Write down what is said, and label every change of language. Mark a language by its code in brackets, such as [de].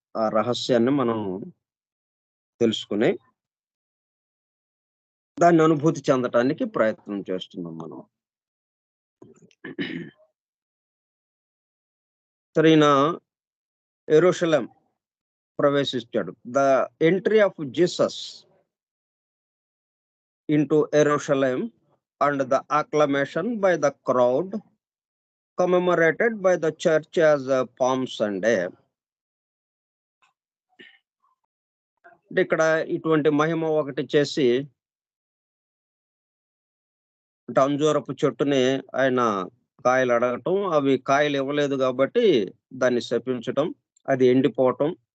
[te] ఆ రహస్యాన్ని మనం తెలుసుకుని దాన్ని అనుభూతి చెందటానికి ప్రయత్నం చేస్తున్నాం మనం. సరైన యెరూషలేం ప్రవేశించాడు. [en] The entry of Jesus into Jerusalem, and the acclamation by the crowd commemorated by the church as Palm Sunday. [te] ఇక్కడ ఇటువంటి మహిమ ఒకటి చేసి అంజూరపు చెట్టుని ఆయన కాయలు అడగటం, అవి కాయలు ఇవ్వలేదు కాబట్టి దాన్ని శపించటం, అది ఎండిపోవటం.